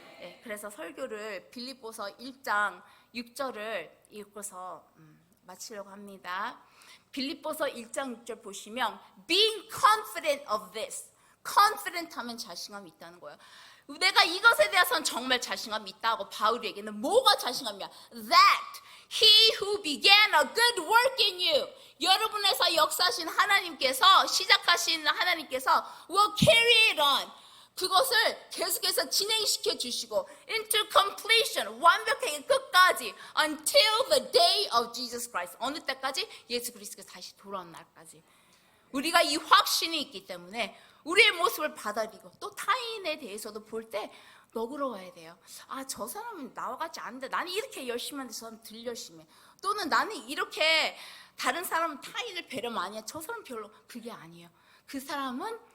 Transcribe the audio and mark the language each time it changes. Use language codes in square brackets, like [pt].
[ko] 네, 그래서 설교를 빌립보서 1장 6절을 읽고서 마치려고 합니다. 빌립보서 1장 6절 보시면 [en] being confident of this, [ko] confident 하면 자신감이 있다는 거예요. 내가 이것에 대해서는 정말 자신감이 있다고 바울이 얘기는 뭐가 자신감이야? [en] That he who began a good work in you, [ko] 여러분에서 역사하신 하나님께서, 시작하신 하나님께서 [en] will carry it on, [ko] 그것을 계속해서 진행시켜 주시고 [en] into completion, [ko] 완벽하게 끝까지 [en] until the day of Jesus Christ, [ko] 어느 때까지? 예수 그리스도가 다시 돌아온 날까지. 우리가 이 확신이 있기 때문에 우리의 모습을 받아들이고 또 타인에 대해서도 볼 때 너그러워야 돼요. 저 사람은 나와 같지 않은데 나는 이렇게 열심히 하는데 저 사람은 덜 열심히 해. 또는 나는 이렇게 다른 사람은 타인을 배려 많이 해. 저 사람은 별로. 그게 아니에요. 그 사람은